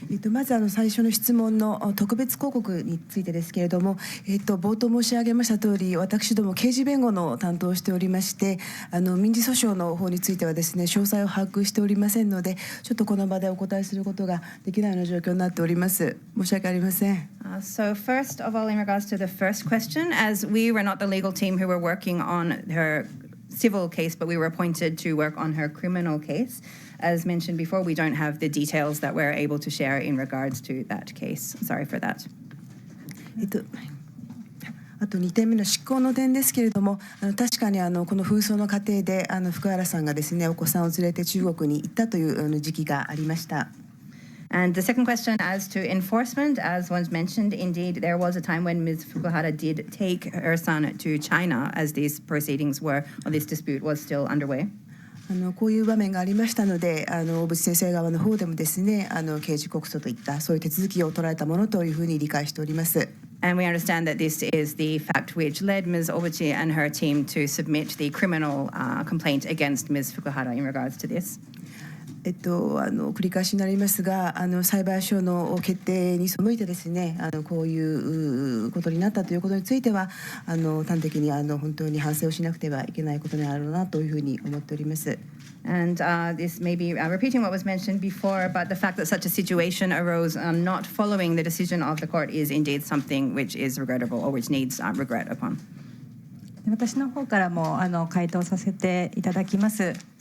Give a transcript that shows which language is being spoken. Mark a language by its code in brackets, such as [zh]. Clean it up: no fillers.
[ja] まず最初の質問の特別抗告についてですけれども、冒頭申し上げました通り、私ども刑事弁護の担当をしておりまして、民事訴訟の方についてはですね、詳細を把握しておりませんので、ちょっとこの場でお答えすることができないような状況になっております。申し訳ありません。 [en] So first of all, in regards to the first question, as we were not the legal team who were working on her civil case, but we were appointed to work on her criminal case. As mentioned before, we don't have the details that we're able to share in regards to that case. Sorry for that. [ja] あと2点目の執行の点ですけれども、確かにこの紛争の過程で福原さんがですね、お子さんを連れて中国に行ったという時期がありました。 [en] And the second question as to enforcement, as was mentioned, indeed, there was a time when Ms. Fukuhara did take her son to China as these proceedings were, or this dispute was still underway. [ja] こういう場面がありましたので、大渕先生側の方でもですね、刑事告訴といったそういう手続きを取られたものというふうに理解しております。 [en] And we understand that this is the fact which led Ms. Obuchi and her team to submit the criminal complaint against Ms. Fukuhara in regards to this. [ja] 繰り返しになりますが、裁判所の決定に背いてですね、こういうことになったということについては、端的に本当に反省をしなくてはいけないことにあるなというふうに思っております。 [en] And this may be repeating what was mentioned before, but the fact that such a situation arose not following the decision of the court is indeed something which is regrettable or which needs regret upon. [ja] 私の方からも回答させていただきます。